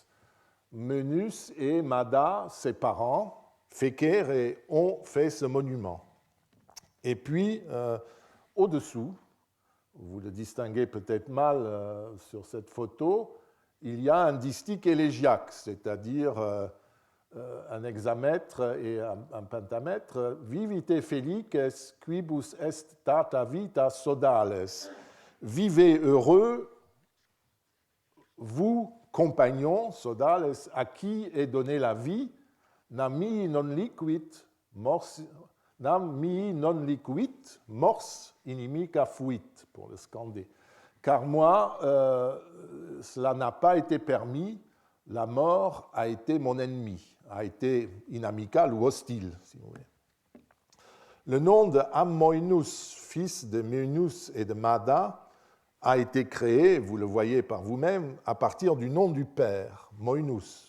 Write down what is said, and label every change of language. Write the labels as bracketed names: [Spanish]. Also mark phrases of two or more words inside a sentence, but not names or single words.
[French] Menus et Mada, ses parents, féquèrent et ont fait ce monument. Et puis, au-dessous, vous le distinguez peut-être mal sur cette photo, il y a un distique élégiaque, c'est-à-dire un hexamètre et un pentamètre. [Latin] Vivite felices quibus est data vita sodales. [French] Vivez heureux, vous, compagnons, sodales, à qui est donnée la vie, [Latin] nam mihi non liquid, mors inimica fuit, [French] pour le scander. Car moi, cela n'a pas été permis, la mort a été mon ennemi, a été inamical ou hostile, si vous voulez. Le nom de Amoinus, fils de Meunus et de Mada, a été créé, vous le voyez par vous-même, à partir du nom du père, Moinus.